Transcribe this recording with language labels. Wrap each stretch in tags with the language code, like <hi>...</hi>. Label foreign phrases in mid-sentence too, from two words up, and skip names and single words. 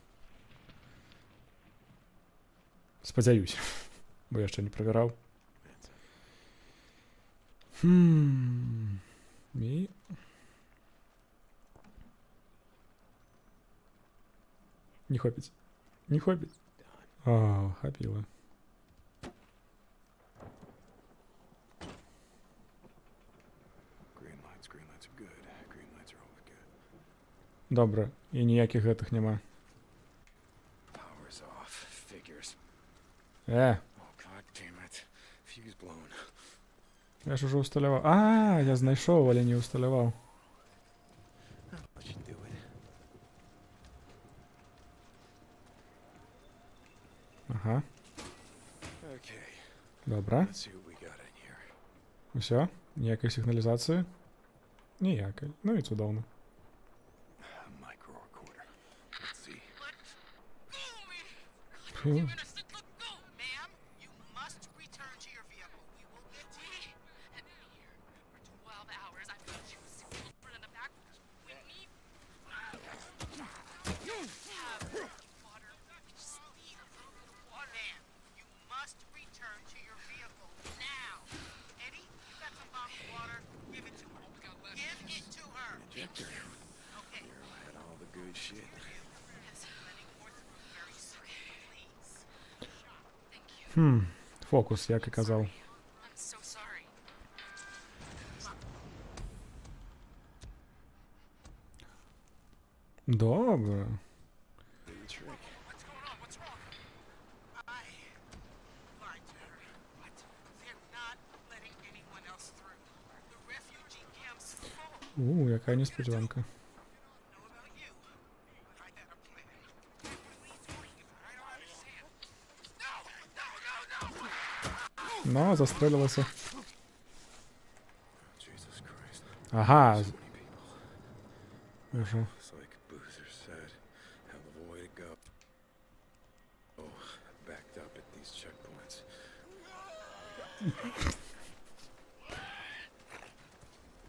<be>Спадзяюсь. Бо яшчэ не правяраў. І... Не хопіць. Не хопіць. А, хапіла.</be> <en>Green lights are good. Green lights are always good.</en> <be>Добра, і ніякіх гэтых няма.</be> <en>Power's off. Figures. Oh, God damn it. Fuse blown.</en> <be>Я ж уже усталяваў. А, я знайшоў, але не усталяваў.</be> <en>What you doing? Ага, Okay.</en> <be>добра.</be> <en>Let's see what we got in here.</en> <be>Усё? Ніякай сігналізацыі? Ніякай. Ну і цудоўна.</be> <en>A micro recorder. Let's see. Фу. Innocent, let go! Ma'am, you must return to your vehicle. We will get to you. And be here for 12 hours. I've got you over in the back with me. You have water. Just need a little bit of water. Ma'am, you must return to your vehicle now. Eddie, you got some bottled water? Give it to her. Give it to her. Injector. Okay. Had all the good shit. Yes, letting more through very soon, please. Thank you.</en> <be>Фокус, як і казав.</be> <en>I'm so sorry.</en> <uk>Добре.</uk> <en>Do the trick. What's going on? What's wrong? I lied to her. What? They're not letting anyone else through. The refugee camp's full.</en> <uk>Яка несподіванка.</uk> <en>Know about you. I had a plan. What are you talking about? I don't understand. No!</en> <uk>Ну, застрелилася.</uk> <en>Jesus Christ. Ага. So many people.</en> <uk>Уже.</uk> <en>It's like Boozer said. Hell of a way to go. Oh, backed up at these checkpoints.</en>